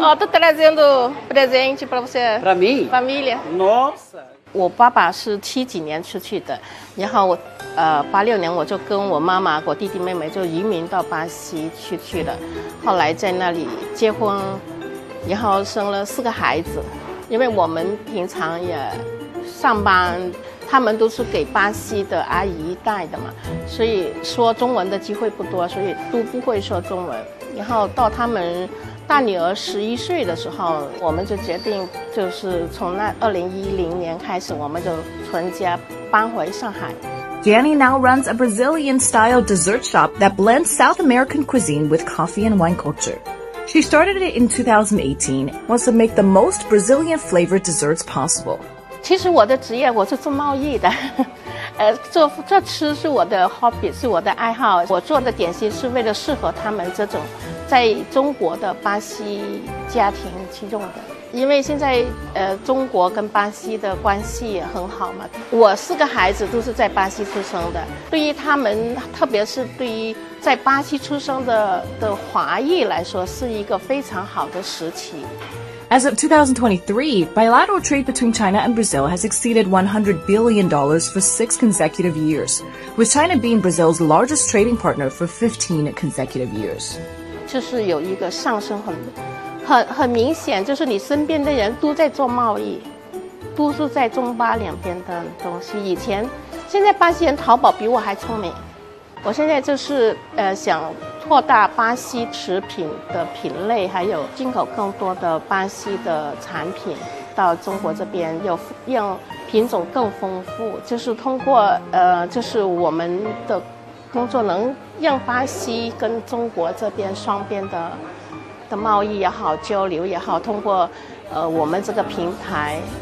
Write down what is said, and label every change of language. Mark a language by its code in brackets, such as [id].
[pt] Ó, tô trazendo presente pra você. Pra mim? Família. Nossa! [zh] 我爸爸是70几年出去的，然后我86年我就跟我妈妈、我弟弟妹妹就移民到巴西去了，后来在那里结婚，然后生了4个孩子。因为我们平常也上班，他们都是给巴西的阿姨带的嘛，所以说中文的机会不多，所以都不会说中文。然后到他们大女儿11岁的时候，我们就决定，就是从那2010年开始，我们就全家搬回上海。 [en] Danny now runs a Brazilian-style dessert shop that blends South American cuisine with coffee and wine culture. She started it in 2018, wants to make the most Brazilian-flavored desserts possible. [zh] 其实我的职业我是做贸易的，做吃是我的 hobby， 是我的爱好。我做的点心是为了适合他们这种在中国的巴西家庭去用的。因为现在中国跟巴西的关系也很好嘛，我4个孩子都是在巴西出生的，对于他们，特别是对于在巴西出生的华裔来说，是一个非常好的时期。 [en] As of 2023, bilateral trade between China and Brazil has exceeded $100 billion for 6 consecutive years, with China being Brazil's largest trading partner for 15 consecutive years. [zh] 就是有一个上升很明显，就是你身边的人都在做贸易，都是在中巴两边的东西。现在巴西人淘宝比我还聪明。我现在就是想扩大巴西食品的品类，还有进口更多的巴西的产品到中国这边，让品种更丰富，就是通过就是我们的工作能让巴西跟中国这边双边的贸易也好，交流也好，通过我们这个平台。